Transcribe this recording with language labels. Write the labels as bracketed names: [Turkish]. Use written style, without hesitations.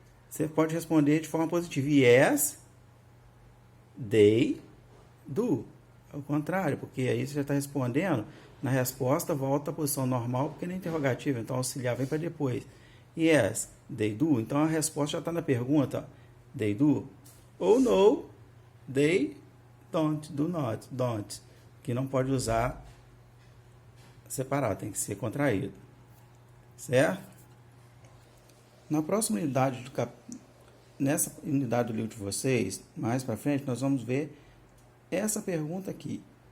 [Portuguese] Você pode responder de forma positiva. [English] Yes, they do. [Portuguese] É o contrário, porque aí você já está respondendo. Na resposta, volta à posição normal, porque na interrogativa, então auxiliar vem para depois. [English] Yes, they do. [Portuguese] Então a resposta já está na pergunta. [English] They do. Ou no, they don't, do not, don't. [Portuguese] Que não pode usar separado, tem que ser contraído. Certo? Na próxima unidade, nessa unidade do livro de vocês, mais para frente, nós vamos ver essa pergunta aqui.